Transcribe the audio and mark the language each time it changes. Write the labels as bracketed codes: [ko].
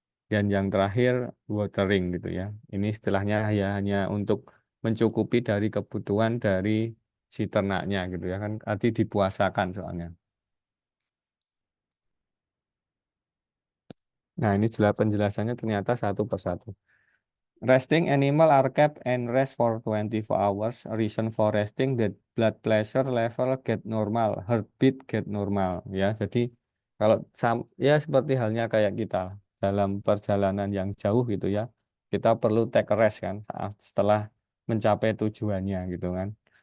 [id] Dan yang terakhir watering gitu ya. Ini istilahnya ya hanya untuk mencukupi dari kebutuhan dari si ternaknya gitu ya kan. Arti dipuasakan soalnya. Nah, ini jelas penjelasannya ternyata satu persatu. [en] Resting animal are kept and rest for 24 hours. Reason for resting that blood pressure level get normal, heartbeat get normal. [id] Ya, jadi kalau ya seperti halnya kayak kita dalam perjalanan yang jauh gitu ya, kita perlu [en] take a rest [id] kan setelah mencapai tujuannya gitu kan.